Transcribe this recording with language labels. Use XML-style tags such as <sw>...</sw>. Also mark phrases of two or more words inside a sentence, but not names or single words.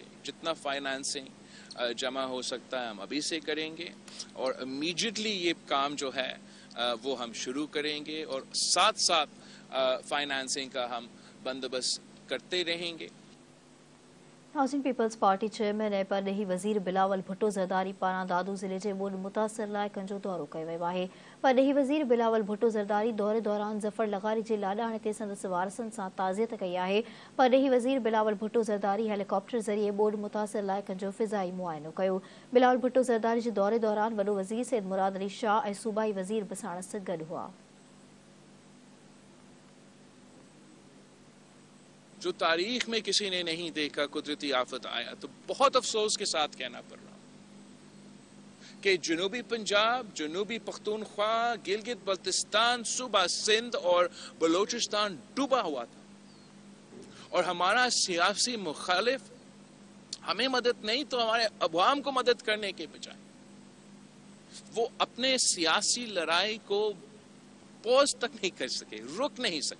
<ur>جتنا فائنانسنگ جمع ہو سکتا ہے ہم ابھی سے کریں گے، اور امیڈیٹلی یہ کام جو ہے وہ ہم شروع کریں گے، اور ساتھ ساتھ فائنانسنگ کا ہم بندوبست کرتے رہیں گے.</ur> <sd>ہاؤسنگ پیپلز پارٹی چیئرمین ऐं परॾेही वज़ीर बिलावल भुट्टो ज़रदारी पारां दादू ज़िले जे ॿोॾि मुतासिर इलाइक़नि जो दौरो कयो वियो आहे. परॾेही वज़ीर बिलावल भुट्टो ज़रदारी दौरे दौरान ज़फ़र लगारी जे लाॾाणे ते संदसि वारसनि सां ताज़ियत कई आहे. परॾेही वज़ीर बिलावल भुट्टो ज़रदारी हेलीकॉप्टर ज़रिए ॿोॾि मुतासिर इलाइक़नि जो फ़िज़ाई मुआइनो कयो. बिलावल भुट्टो ज़रदारी जे दौरे दौरान वॾो वज़ीर सैयद मुराद अली शाह ऐं सूबाई वज़ीर बि साणुसि गॾु हुआ.</sd> <ur>جو تاریخ میں کسی نے نہیں دیکھا قدرتی آفت آیا تو بہت افسوس کے ساتھ کہنا پڑ رہا کہ جنوبی پنجاب، جنوبی پختونخوا، گلگت بلتستان، صوبہ سندھ اور بلوچستان ڈوبا ہوا تھا، اور ہمارا سیاسی مخالف ہمیں مدد نہیں تو ہمارے عوام کو مدد کرنے کے بجائے وہ اپنے سیاسی لڑائی کو پوز تک نہیں کر سکے، رک نہیں سکے.</ur>